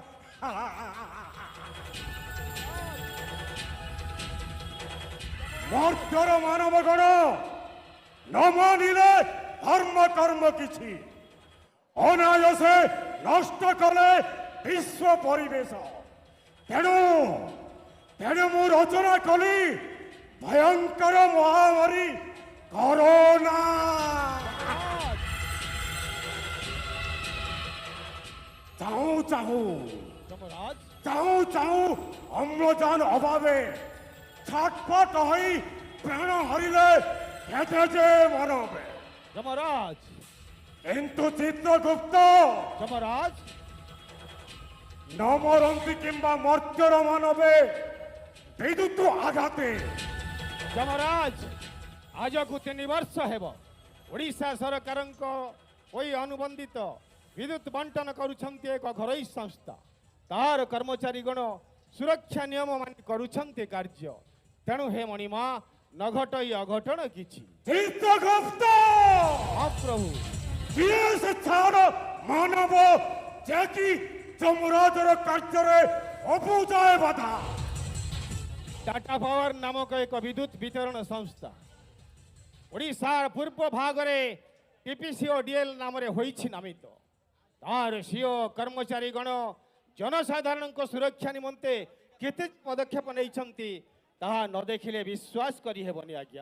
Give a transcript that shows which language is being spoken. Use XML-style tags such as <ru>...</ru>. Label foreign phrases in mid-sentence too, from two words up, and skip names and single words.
<or>ମର୍ତ୍ତ୍ୟର ମାନବ ଗଣ ନ ମାନିଲେ ଧର୍ମ କର୍ମ କିଛି ଅନାୟସେ ନଷ୍ଟ କଲେ ବିଶ୍ୱ ପରିବେଶ ତେଣୁ ତେଣୁ ମୁ ରଚନା କଲି ଭୟଙ୍କର ମହାମାରୀ କୋରୋନା। ଚାହୁଁ ଚାହୁଁ ଅମ୍ଳଜାନ ଅଭାବେ ଛଟପଟ ହୋଇ ପ୍ରାଣ ହରିଲେ କେତେ ଜେ ମରବେ जमराज। କିନ୍ତୁ ଚିତ୍ରଗୁପ୍ତ जमराज ନ ମରନ୍ତି କିମ୍ବା ମର୍ତ୍ତ୍ୟର ମାନବେ ବିଦ୍ୟୁତ ଆଘାତେ ଜମରାଜ ଆଜ କୁ 3 ବର୍ଷ ହେବ ଓଡ଼ିଶା ସରକାର ଅନୁବନ୍ଧିତ ବିଦ୍ୟୁତ ବଣ୍ଟନ କରୁଛନ୍ତି ଏକ ଘରୋଇ ସଂସ୍ଥା ତାର କର୍ମଚାରୀ ଗଣ ସୁରକ୍ଷା ନିୟମ ମାନ କରୁଛନ୍ତି କାର୍ଯ୍ୟ ତେଣୁ ହେ ମଣିମା ନ ଘଟଇ ଅଘଟଣ କିଛି। चित्रगुप्त ହଁ ପ୍ରଭୁ ବିଶେଷ ଛାଡ଼ ମାନବ ଜେକି ଜମରାଜର କାର୍ଯ୍ୟ ଅପୁଜାୟ ବାଧା ଟାଟା ପାୱାର ନାମକ ଏକ ବିଦ୍ୟୁତ ବିତରଣ ସଂସ୍ଥା ଓଡ଼ିଶାର ପୂର୍ବ ଭାଗରେ ଟିପିସିଓଡିଏଲ ନାମ ହୋଇଛି ନାମିତ ତାର ସିଓ କର୍ମଚାରୀ ଗଣ ଜନସାଧାରଣ କୁ ସୁରକ୍ଷା ନିମନ୍ତେ କେତେ ପଦକ୍ଷେପ ନେଇଛନ୍ତି ତାହା ନ ଦେଖିଲେ ବିଶ୍ୱାସ କରି ହେବନି ଆଜ୍ଞା।</or>